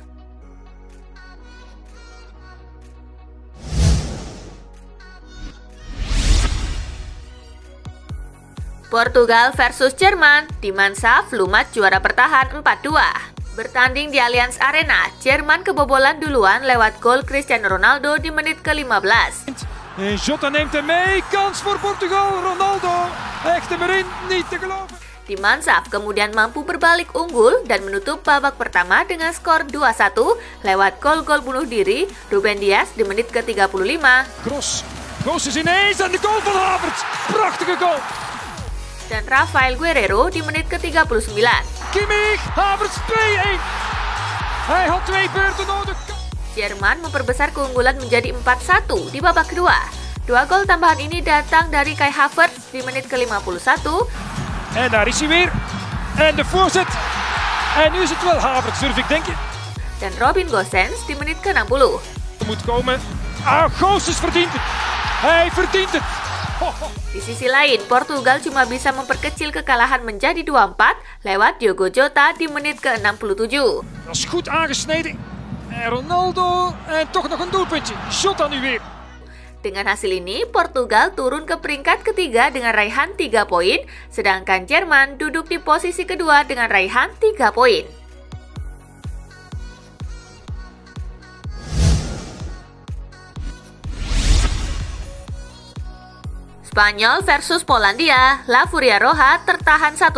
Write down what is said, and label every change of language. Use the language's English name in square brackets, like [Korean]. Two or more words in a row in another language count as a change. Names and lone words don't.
[Indonesian] Portugal versus Jerman, di Mansaf Lumat juara bertahan 4-2. Bertanding di Allianz Arena, Jerman kebobolan duluan lewat gol Cristiano Ronaldo di menit ke-15. [Dutch] Jota neemt hem mee, kans voor Portugal, Ronaldo, hecht hem erin, niet te geloven. [Indonesian] Di Mansaf kemudian mampu berbalik unggul dan menutup babak pertama dengan skor 2-1 lewat gol-gol bunuh diri Ruben Dias di menit ke-35. [Dutch] Kroos is ineens aan de goal van Havertz, prachtige goal. [Indonesian] Dan Rafael Guerreiro di menit ke-39. [Dutch] Kimmich, Havertz 2-1. Hij had 2 beurten nodig. [Indonesian] Jerman memperbesar keunggulan menjadi 4-1 di babak kedua. 2 gol tambahan ini datang dari Kai Havertz di menit ke-51. [Dutch] En daar is hij weer. En de voorzet. En nu is het wel Havertz, durf ik denken. [Indonesian] Dan Robin Gosens di menit ke-60. [Dutch] Moet komen. Gosens verdient het. Hij verdient het. [Indonesian] Di sisi lain, Portugal cuma bisa memperkecil kekalahan menjadi 2-4 lewat Diogo Jota di menit ke-67. [Dutch] Dat is goed aangesneden. En Ronaldo, en toch nog een doelpuntje. Jota nu weer. [Indonesian] Dengan hasil ini, Portugal turun ke peringkat ketiga dengan raihan 3 poin, sedangkan Jerman duduk di posisi kedua dengan raihan 3 poin. Spanyol versus Polandia, La Furia Roja tertahan 1-1.